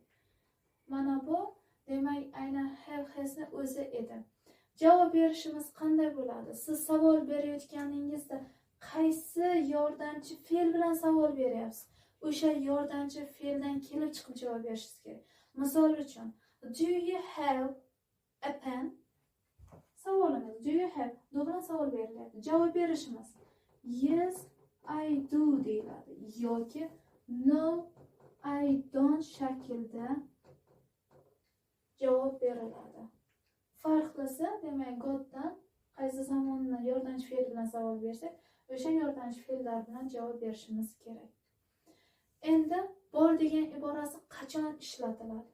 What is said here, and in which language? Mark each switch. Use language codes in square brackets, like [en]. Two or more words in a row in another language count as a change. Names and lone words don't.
[uz] Mana bu demak aynan [en] have hasni [uz] o'zi edi. Javob berishimiz qanday bo'ladi? Siz savol berayotganingizda qaysi yordamchi fe'l bilan savol beryapsiz? O'sha yordamchi fe'ldan kelib chiqib javob berishingiz kerak. Misol uchun, [en] do you have a pen? [uz] Savolimiz [en] do you have? [uz] Do bilan savol berilyapti. Javob berishimiz [en] yes, I do [uz] deyiladi yoki [en] no, I don't [uz] shaklda javob beriladi. Farqlisi, demak, gotdan qaysi zamonda yordamchi fe'l bilan savol bersak, o'sha yordamchi fe'llar bilan javob berishimiz kerak. Endi bor degan iborasi qachon ishlatiladi?